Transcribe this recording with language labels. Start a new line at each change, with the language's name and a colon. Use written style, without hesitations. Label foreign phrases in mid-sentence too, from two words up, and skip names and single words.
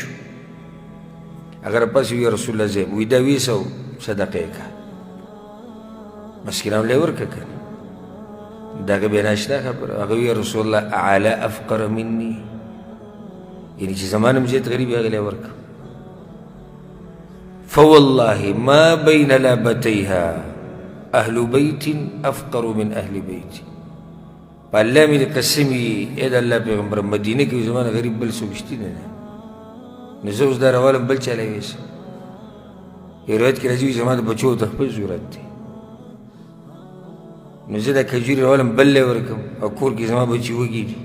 Pashto: هغه راپاسې وی
Arabic: یا رسول الله
Pashto: زه وی دا 200 صدقه یې کړه، مسکینانو له یې ورکړه که نه؟ د هغه بیا ناشنا خبره. هغه وی
Arabic: یا رسول الله اعلی افقر مني،
Pashto: یعنې چې زما نه هم زیات غریب هغې له یې ورکړه.
Arabic: فوالله ما بین لابتیها اهل بیت افقر من اهل بیت.
Pashto: په الله مې د قسم وي ای د الله پیغمبر مدینه کې زما نه غریب بل څوک شته نه، نو زه اوس دا راوالم بل چا له یوسم. یو روایت کې راځي زما د بچو ته خپل ضرورت دی، نو زه دا کجورې راولم بل له یې ورکړم او کور کې زما بچي وږي دي.